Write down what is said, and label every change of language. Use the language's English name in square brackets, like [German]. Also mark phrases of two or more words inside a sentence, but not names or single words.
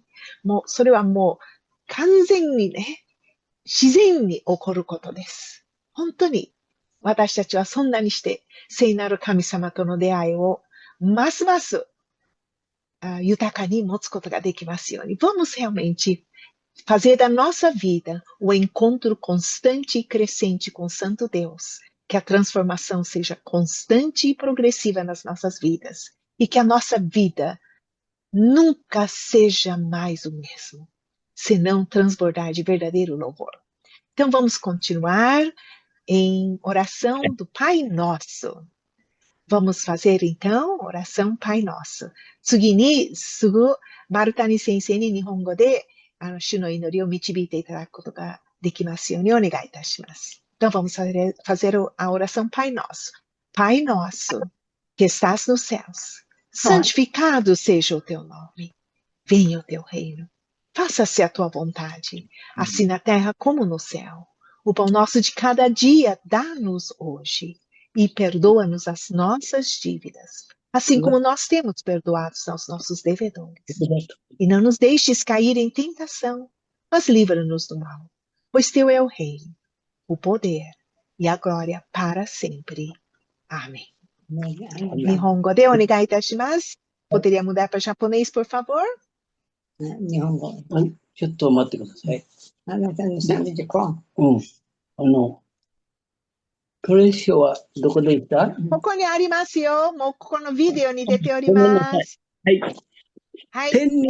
[Japanese] もう、それはもう完全にね、自然に起こることです。本当に私たちはそんなにして聖なる神様との出会いをますます豊かに持つことができますように。 [Portuguese] Vamos realmente fazer da nossa vida o encontro constante e crescente com o Santo Deus. Que a transformação seja constante e progressiva nas nossas vidas. E que a nossa vida nunca seja mais o mesmo, senão transbordar de verdadeiro louvor. Então vamos continuar em oração do Pai Nosso. Vamos fazer então oração Pai Nosso. [Japanese] 次にすぐ丸谷先生に日本語で主の祈りを導いていただくことができますようにお願いいたします。 [Portuguese] Então vamos fazer a oração Pai Nosso. Pai Nosso, que estás nos céus, santificado seja o teu nome. Venha o teu reino. Faça-se a tua vontade, assim na terra como no céu. O pão nosso de cada dia dá-nos hoje e perdoa-nos as nossas dívidas, assim como nós temos perdoados aos nossos devedores. E não nos deixes cair em tentação, mas livra-nos do mal, pois teu é o reino, o poder e a glória para sempre. [Japanese] Amém. 日本語でお願いいたします. [Portuguese] Poderia mudar para japonês, por favor? [Japanese] 日本語。ちょっと待ってください。あなたのサミでこクレッショはどこで行った？ここにありますよ。もうここのビデオに出ております。はい。はい。天に